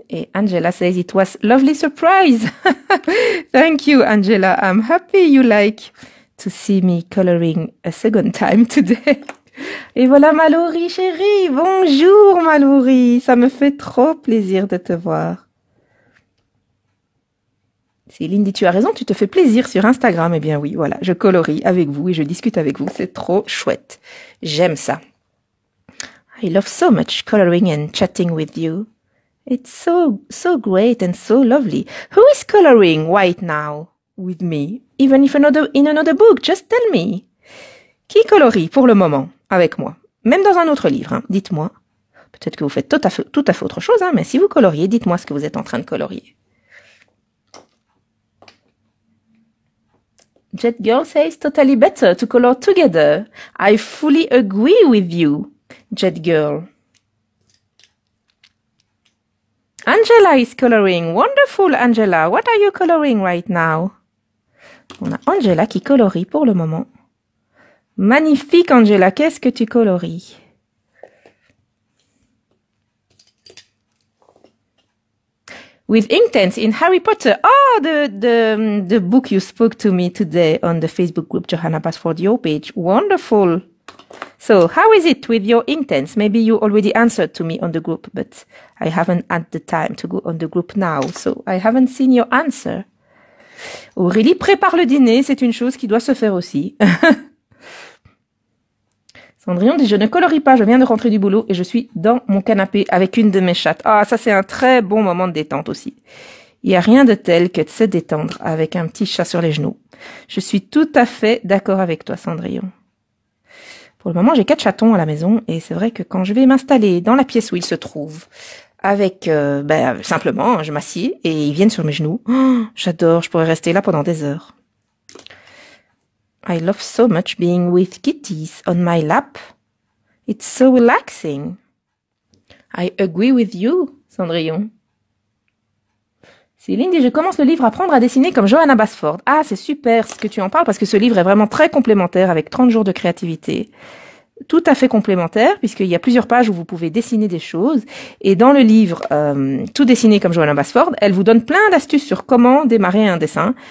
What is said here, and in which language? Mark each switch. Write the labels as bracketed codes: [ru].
[en] Et Angela says, it was lovely surprise. Thank you, Angela. I'm happy you like to see me coloring a second time today. [fr] Et voilà Mallory, chérie. Bonjour, Mallory. Ça me fait trop plaisir de te voir. Céline dit, tu as raison, tu te fais plaisir sur Instagram. Eh bien oui, voilà, je colorie avec vous et je discute avec vous. C'est trop chouette. J'aime ça. [en] I love so much coloring and chatting with you. It's so great and so lovely. Who is coloring right now with me? Even if in another book, just tell me. [fr] Qui colorie pour le moment avec moi? Même dans un autre livre, hein, dites-moi. Peut-être que vous faites tout à fait autre chose, hein, mais si vous coloriez, dites-moi ce que vous êtes en train de colorier. [en] Jet Girl says totally better to color together. I fully agree with you. Jet Girl. Angela is coloring. Wonderful, Angela. What are you coloring right now? [fr] On a Angela qui colorie pour le moment. Magnifique, Angela. Qu'est-ce que tu coloris? [en] With Inktense in Harry Potter. Oh, the book you spoke to me today on the Facebook group, Johanna Basford, your page. Wonderful. So, how is it with your Inktense? Maybe you already answered to me on the group, but I haven't had the time to go on the group now, so I haven't seen your answer. [fr] Aurélie prépare le dîner, c'est une chose qui doit se faire aussi. Cendrillon dit, je ne colorie pas, je viens de rentrer du boulot et je suis dans mon canapé avec une de mes chattes. Ah, ça c'est un très bon moment de détente aussi. Il n'y a rien de tel que de se détendre avec un petit chat sur les genoux. Je suis tout à fait d'accord avec toi, Cendrillon. Pour le moment, j'ai 4 chatons à la maison et c'est vrai que quand je vais m'installer dans la pièce où ils se trouvent, avec, simplement, je m'assieds et ils viennent sur mes genoux. Oh, j'adore, je pourrais rester là pendant des heures. [en] I love so much being with kitties on my lap. It's so relaxing. I agree with you, Cendrillon. [fr] Céline dit, je commence le livre Apprendre à dessiner comme Johanna Basford. Ah, c'est super ce que tu en parles parce que ce livre est vraiment très complémentaire avec 30 jours de créativité. Tout à fait complémentaire puisqu'il y a plusieurs pages où vous pouvez dessiner des choses. Et dans le livre Tout dessiner comme Johanna Basford, elle vous donne plein d'astuces sur comment démarrer un dessin.